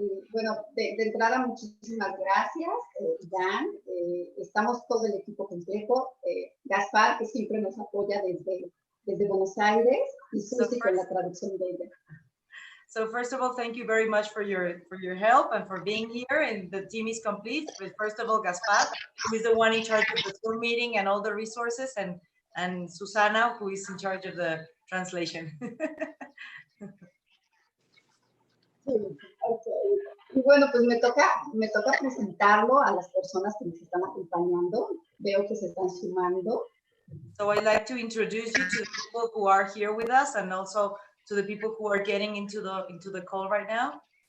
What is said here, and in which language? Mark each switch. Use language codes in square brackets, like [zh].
[es] Bueno, de entrada, muchísimas gracias, Dan. Estamos todo el equipo completo. Gaspar, que siempre nos apoya desde Buenos Aires, y Susi con la traducción de ella. [en] So first of all, thank you very much for your help and for being here. And the team is complete. But first of all, Gaspar, who is the one in charge of the Zoom meeting and all the resources, and Susana, who is in charge of the translation. [es] Sí, okay. Y bueno, pues me toca presentarlo a las personas que nos están acompañando. Veo que se están sumando. [en] So I'd like to introduce you to the people who are here with us, and also to the people who are getting into the call right now.